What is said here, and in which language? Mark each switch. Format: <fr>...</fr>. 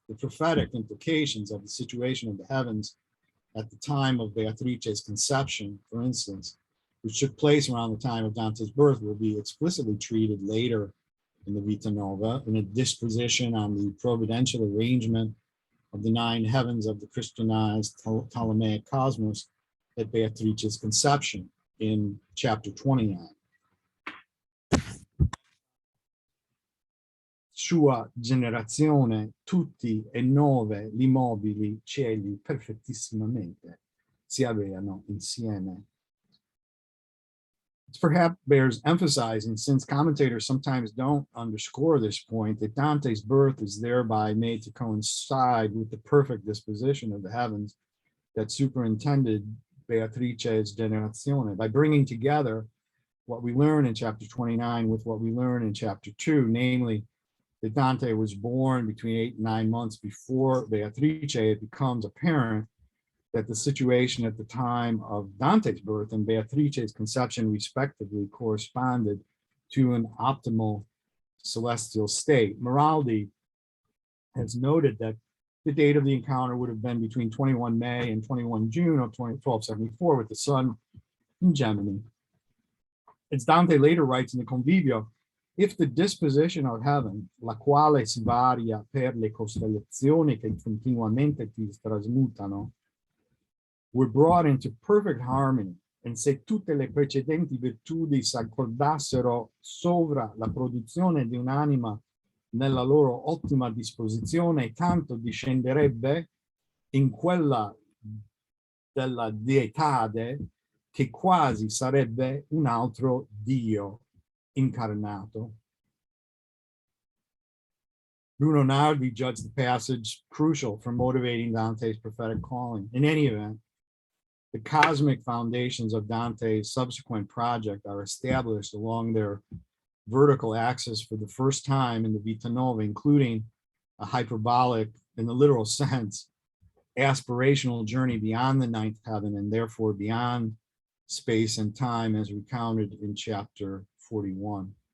<en>The prophetic implications of the situation of the heavens at the time of Beatrice's conception, for instance, which took place around the time of Dante's birth, will be explicitly treated later in the Vita Nova, in a disposition on the providential arrangement of the 9 heavens of the Christianized Ptolemaic cosmos at Beatrice's conception in chapter 29.</en> <it>Sua generazione, tutti e 9 gli mobili cieli perfettissimamente si aveano insieme.</it> <en>It perhaps bears emphasizing, since commentators sometimes don't underscore this point, that Dante's birth is thereby made to coincide with the perfect disposition of the heavens that superintended Beatrice's generazione, by bringing together what we learn in chapter 29 with what we learn in chapter 2, namely that Dante was born between 8 and 9 months before Beatrice. It becomes apparent that the situation at the time of Dante's birth and Beatrice's conception respectively corresponded to an optimal celestial state. Maraldi has noted that the date of the encounter would have been between 21 May and 21 June of 1274 with the sun in Gemini. As Dante later writes in the Convivio, if the disposition of heaven,</en> <it>la quale si varia per le costellazioni che continuamente ti trasmutano,</it> <en>were brought into perfect harmony, and</en> <it>se tutte le precedenti virtudi s'accordassero sovra la produzione di un'anima nella loro ottima disposizione, tanto discenderebbe in quella della dietade che quasi sarebbe un altro Dio incarnato.</it> <en>Bruno Nardi judged the passage crucial for motivating Dante's prophetic calling. In any event, the cosmic foundations of Dante's subsequent project are established along their vertical axis for the first time in the Vita Nova, including a hyperbolic, in the literal sense, aspirational journey beyond the 9th heaven and therefore beyond space and time, as recounted in chapter 41.</en>